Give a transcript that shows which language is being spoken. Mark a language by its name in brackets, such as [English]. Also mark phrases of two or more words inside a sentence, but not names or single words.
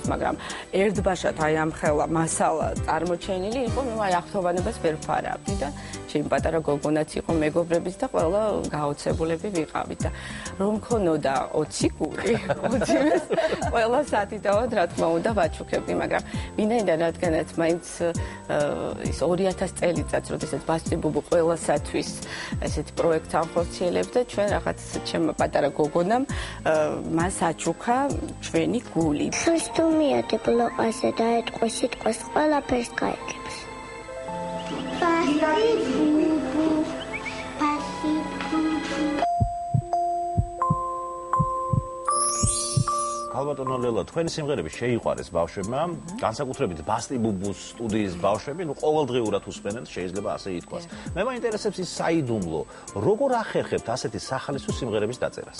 [Georgian] მაგრამ ერთბაშად აი ამ ხელა მასალა წარმოჩენილი იყო, მე აი ახთოვანებას ვერ ვფარავდი და ჩემი პატარა გოგონაც იყო მეგობრების და ყველა გაოცებულები ვიყავით და რომ მქონოდა 20 გული 20-ს ყველა სათითაოდ რა თქმა უნდა ვაჩუქებდი, მაგრამ მინდა რადგანაც მაინც ის 2000 წელიწადს როდესაც ბასტი ბუბუ ყველასათვის ესეთ პროექტს ახორციელებს და ჩვენ რაღაც ჩემმა პატარა გოგონამ მას აჩუქა ჩვენი გული. ხის თუ მიადებ ლოყაზე და ეტყვი სიტყვას ყველაფერს გაიგებს. Basti bubu, basti bubu. ალბათო ლელა, თქვენი სიმღერები შეიყვარეს ბავშვებმა, განსაკუთრებით ბასტი ბუბუს სტუდიის ბავშვები, ყოველდღიურად უსმენენ, შეიძლება ასე ითქვას. მე მაინტერესებს ის საიდუმლო, როგორ ახერხებთ ასეთი სახალისო სიმღერების დაწერას?